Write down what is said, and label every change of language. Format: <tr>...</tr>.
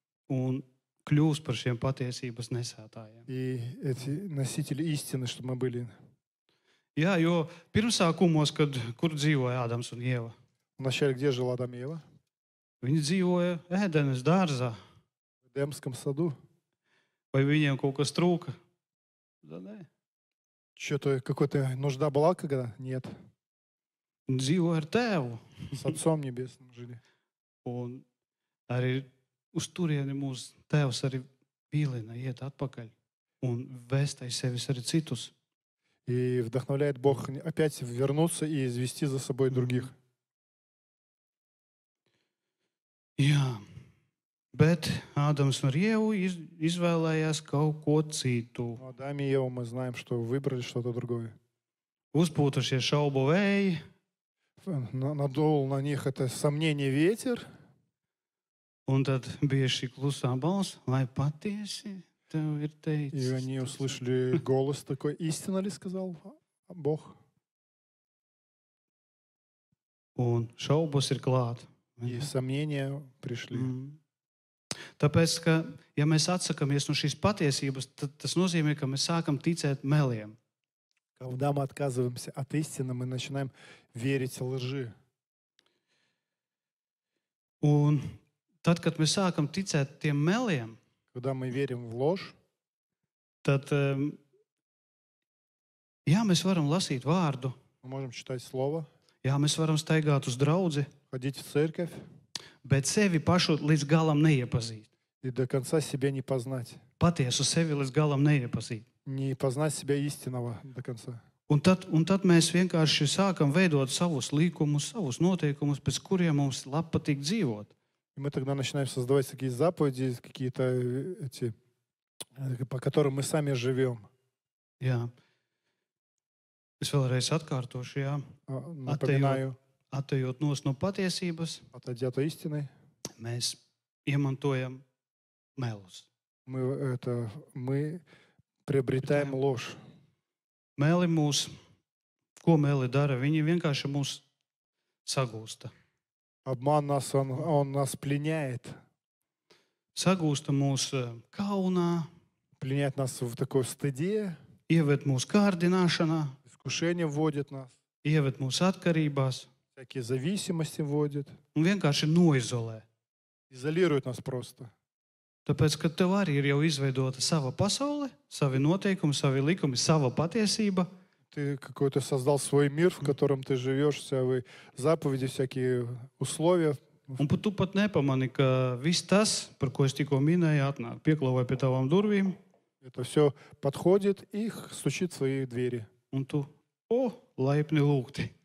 <lv>un kļūst par šiem patiesības nesētājiem.</lv> <ru>И эти носители истины, чтобы мы были.</ru> <lv>Jā, jo pirmsākumos, kur dzīvoja Ādams un Ieva,</lv> <ru>Вначале где жил Адам и Ева?</ru> <lv>viņi dzīvoja ēdenes dārzā,</lv> <ru>В Эдемском саду.</ru> <lv>vai viņiem kaut kas trūka? Nē.</lv> <ru>Что-то, какая-то нужда была когда? Нет.</ru> <lv>Viņi dzīvoja ar tēvu,</lv> <ru>С Отцом Небесным жили.</ru> <lv>un arī uz turieni mūsu tēvs arī vilina iet atpakaļ un vēst aiz sevis arī citus.</lv> <ru>И вдохновляет Бог опять вернуться и извести за собой других.</ru> <lv>Jā, bet Ādams un Ieva izvēlējās kaut ko citu.</lv> <ru>Но Адам и Ева мы знаем, что выбрали что-то другое.</ru> <lv>Uzpūtušie šaubu vēji,</lv> <ru>Надул на них это сомнение ветер,</ru> <lv>un tad bija šī klusā balss, vai patiesi tev ir</lv> <ru>и</ru> <lv>teicis.</lv> <ru>они услышали голос такой: «Истина ли сказал Бог?»</ru> <lv>Un šaubas ir klāt.</lv> <ru>И сомнения пришли.</ru> <lv>Tāpēc, ka, ja mēs atsakamies no šīs patiesības, tad tas nozīmē, ka mēs sākam ticēt meliem.</lv> <ru>Когда мы отказываемся от истины, мы начинаем верить лжи.</ru> <lv>Un tad, kad mēs sākam ticēt tiem meliem,</lv> <ru>Когда мы верим в ложь,</ru> <lv>tad, jā, mēs varam lasīt vārdu,</lv> <ru>мы можем читать Слово,</ru> <lv>jā, mēs varam staigāt uz draudzi,</lv> <ru>ходить в церковь</ru> <lv>bet sevi pašu līdz galam neiepazīt.</lv> <ru>и до конца себя не познать.</ru> <lv>Patiesu sevi līdz galam neiepazīt.</lv> <ru>Не познать себя истинного до конца.</ru> <lv>Un tad mēs vienkārši sākam veidot savus likumus, savus noteikumus, pēc kuriem mums labi patīk dzīvot.</lv> <ru>И мы тогда начинаем создавать такие заповеди, какие-то эти, по которым мы сами живем.</ru> <lv>Jā. Es vēlreiz atkārtošu, jā.</lv> <ru>Напоминаю,</ru> <lv>Atejot nos no patiesības,</lv> <ru>отойдя от истины,</ru> <lv>mēs iemantojam melus.</lv> <ru>мы приобретаем ложь.</ru> <lv>Meli mūs, ko meli dara? Viņi vienkārši mūs sagūsta.</lv> <ru>Обман нас, он нас пленяет.</ru> <lv>Sagūsta mūs kaunā,</lv> <ru>Пленяет нас в такой стыде,</ru> <lv>ieved mūs kārdināšanā,</lv> <ru>искушение вводит нас,</ru> <lv>ieved mūs atkarībās,</lv> <ru>Всякие зависимости вводит.</ru> <lv>un vienkārši noizolē.</lv> <ru>Изолирует нас просто.</ru> <lv>Tāpēc, ka tev arī ir jau izveidota sava pasaule, savi noteikumi, savi likumi, sava patiesība.</lv> <ru>Ты какой-то создал свой мир, в котором ты живешь, все заповеди, всякие условия.</ru> <lv>Un tu pat nepamani, ka viss tas, par ko es tikko minēju, atnāk pieklāvē pie tavām durvīm,</lv> <ru>Это все подходит и стучит в свои двери.</ru> <lv>un tu, laipni lūgti.</lv>